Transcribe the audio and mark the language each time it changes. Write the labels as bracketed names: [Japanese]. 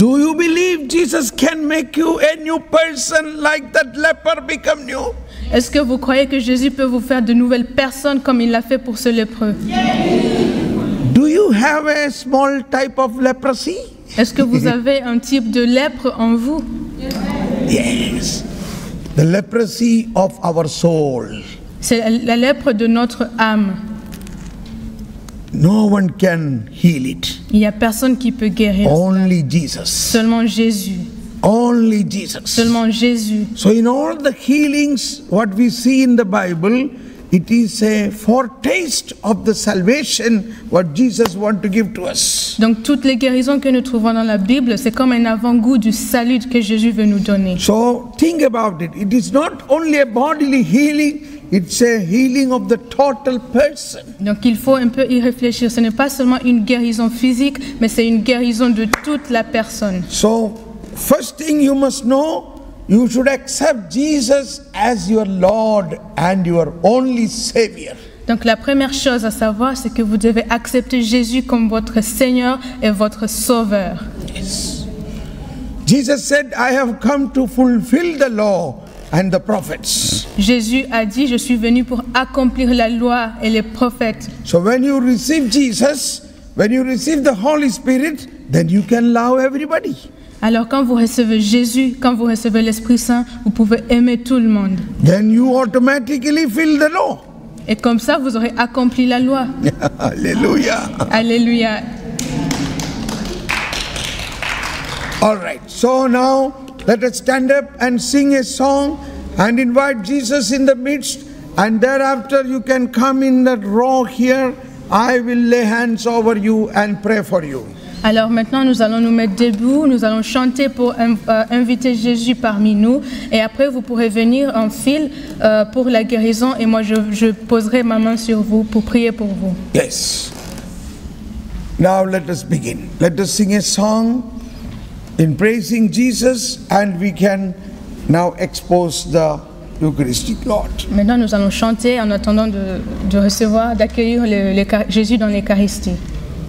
[English] Do you believe Jesus can make you a new person like that leper become new? [French] Est-ce que vous croyez que Jésus peut vous faire de nouvelles personnes comme il l'a fait pour ce lépreux? [English] Do you have a small type of leprosy? [French] Est-ce que vous avez un type de lèpre en vous? [English] Yes. The leprosy of our soul. [French] C'est la lèpre de notre âme. [English] No one can heal it. [French] Il n'y a personne qui peut guérir. [English] Only Jesus. [French] Seulement Jésus. [English] Only Jesus. [French] Seulement Jésus. [English] So in all the healings, what we see in the Bible, it is a foretaste of the salvation what Jesus wants to give to us. [French] Donc toutes les guérisons que nous trouvons dans la Bible, c'est comme un avant-goût du salut que Jésus veut nous donner. [English] So think about it. It is not only a bodily healing, it's a healing of the total person. [French] Donc il faut un peu y réfléchir. Ce n'est pas seulement une guérison physique, mais c'est une guérison de toute la personne. [English] So first thing you must know, you should accept Jesus as your Lord and your only Savior. [French] Donc la première chose à savoir, c'est que vous devez accepter Jésus comme votre Seigneur et votre Sauveur. [English] Yes. Jesus said, I have come to fulfill the law and the prophets. [French] Jésus a dit, je suis venu pour accomplir la loi et les prophètes. [English] So when you receive Jesus, when you receive the Holy Spirit, then you can love everybody. [French] Alors quand vous recevez Jésus, quand vous recevez l'Esprit Saint, vous pouvez aimer tout le monde. [English] Then you automatically fill the law. [French] Et comme ça, vous aurez accompli la loi. [English] Hallelujah. [French] Alléluia. [English] All right. So now let us stand up and sing a song and invite Jesus in the midst. And thereafter you can come in that row here. I will lay hands over you and pray for you. [French] Alors maintenant, nous allons nous mettre debout, nous allons chanter pour inviter Jésus parmi nous. Et après, vous pourrez venir en file pour la guérison. Et moi, je poserai ma main sur vous pour prier pour vous. [English] Yes. Now let us begin. Let us sing a song in praising Jesus, and we can now expose the Eucharistic Lord. [French] Maintenant, nous allons chanter en attendant de recevoir, d'accueillir Jésus dans l'Eucharistie.